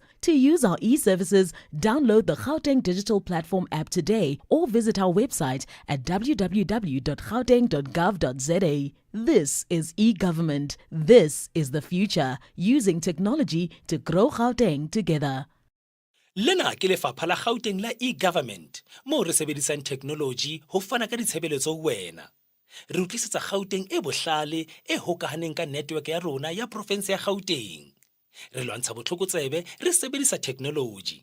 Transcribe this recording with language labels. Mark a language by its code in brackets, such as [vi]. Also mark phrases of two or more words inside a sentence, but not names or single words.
[en] To use our e-services, download the Gauteng Digital Platform app today or visit our website at www.gauteng.gov.za. This is e-government. This is the future, using technology to grow Gauteng together. [st] Lena ke lefapha la Gauteng la e-government mo re sebedisang technology ho fana ka ditshebeletso ho wena. Re utlisetsa Gauteng e bohlale e hokahaneng ka network ya rona ya province ya Gauteng. Re lwantsha botlhokotsebe re sebedisa technology.